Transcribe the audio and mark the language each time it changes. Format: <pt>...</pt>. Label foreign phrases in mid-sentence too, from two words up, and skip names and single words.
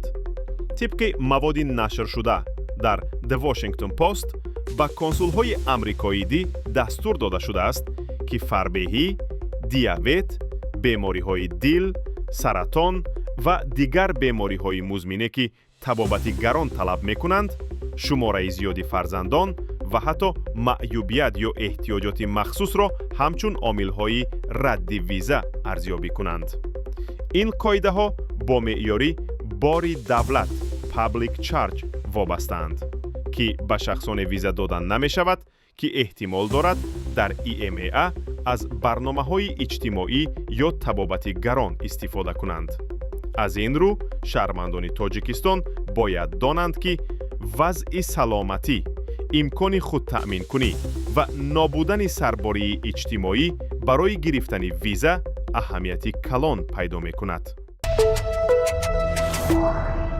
<tg>тибқи маводи нашршуда дар The Washington Post ба консулҳои амрикоӣ дастур дода шудааст, ки фарбеҳӣ, диабет, бемориҳои дил, саратон ва дигар бемориҳои музмине, ки табобати гарон талаб мекунанд, шумораи зиёди фарзандон ва ҳатто маъюбият ё эҳтиёҷоти махсусро ҳамчун омилҳои радди виза арзёбӣ кунанд. ин қоидаҳо бо меъёри бори давлат</tg> <en>public charge</en> <tg>вобастаанд, ки ба шахсоне виза дода намешавад, ки эҳтимол дорад дар ИМА аз барномаҳои иҷтимоӣ ё табобати гарон истифода кунанд. аз ин рӯ шаҳрвандони Тоҷикистон бояд донанд, ки вазъи саломатӣ, имкони худтаъминкунӣ ва нобудани сарбории иҷтимоӣ барои гирифтани виза аҳамияти калон пайдо мекунад.</tg>